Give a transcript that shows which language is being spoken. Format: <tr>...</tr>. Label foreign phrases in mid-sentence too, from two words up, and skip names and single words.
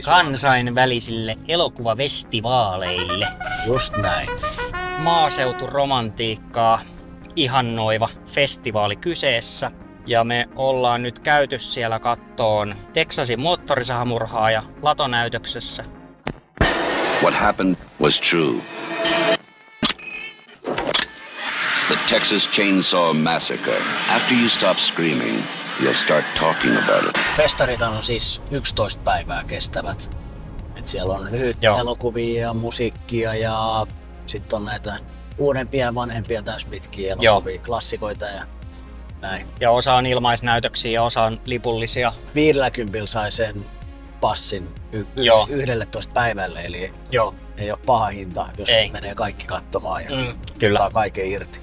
<fi>Kansainvälisille elokuvafestivaaleille. Just näin. Maaseuturomantiikkaa ihannoiva festivaali kyseessä. Ja me ollaan nyt käyty siellä kattoon Texasin moottorisahamurhaaja latonäytöksessä.</fi> <en>What happened was true. The Texas Chainsaw Massacre. After you stop screaming, you'll start talking about it.</en> <fi>Festarit on siis 11 päivää kestävät. Et siellä on lyhyt elokuvia ja musiikkia ja sitten on näitä uudempia ja vanhempia täyspitkiä elokuvia, klassikoita ja näin. Ja osa on ilmaisnäytöksiä ja osa on lipullisia. 50 sai sen passin 11 päivälle, eli ei ole paha hinta, jos menee kaikki katsomaan ja ottaa kaiken irti.</fi>